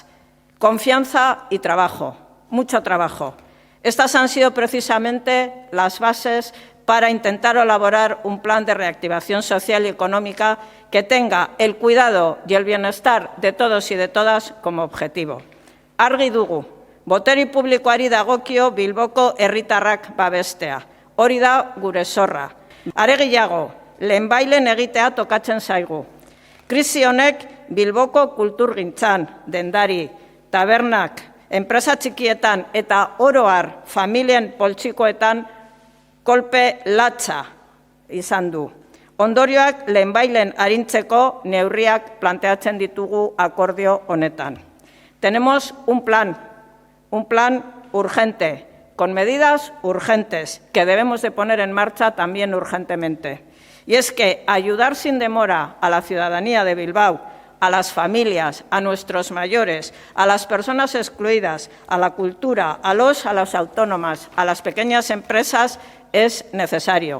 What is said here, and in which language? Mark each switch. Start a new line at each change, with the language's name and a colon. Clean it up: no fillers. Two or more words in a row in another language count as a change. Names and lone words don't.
Spanish: Confianza y trabajo, mucho trabajo. Estas han sido precisamente las bases para intentar elaborar un plan de reactivación social y económica que tenga el cuidado y el bienestar de todos y de todas como objetivo.
Basque: Argi dugu, boteri publikoari dagokio Bilboko herritarrak babestea. Hori da gure zorra. Are gehiago, lehenbailen egitea tokatzen zaigu. Krisi honek Bilboko kulturgintzan, dendari, tabernak, enpresa txikietan eta oro har familien poltsikoetan kolpe latza izan du. Ondorioak lehenbailen arintzeko neurriak planteatzen ditugu akordio honetan.
Spanish: Tenemos un plan urgente, con medidas urgentes que debemos de poner en marcha también urgentemente. Y es que ayudar sin demora a la ciudadanía de Bilbao, a las familias, a nuestros mayores, a las personas excluidas, a la cultura, a las autónomas, a las pequeñas empresas, es necesario.